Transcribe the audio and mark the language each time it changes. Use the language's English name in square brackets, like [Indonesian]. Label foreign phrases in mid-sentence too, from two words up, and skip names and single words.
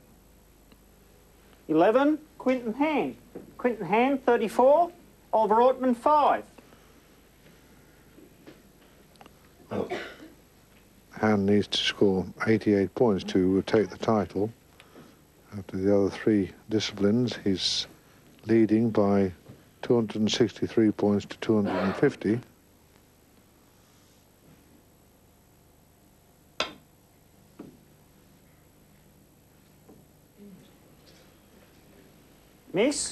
[English] 11. Quentan Hann. Quentan Hann, 34. Oliver Ortmann, 5. Hann needs to score 88 points to take the title. After the other 3 disciplines, he's leading by 263 points to 250. Miss.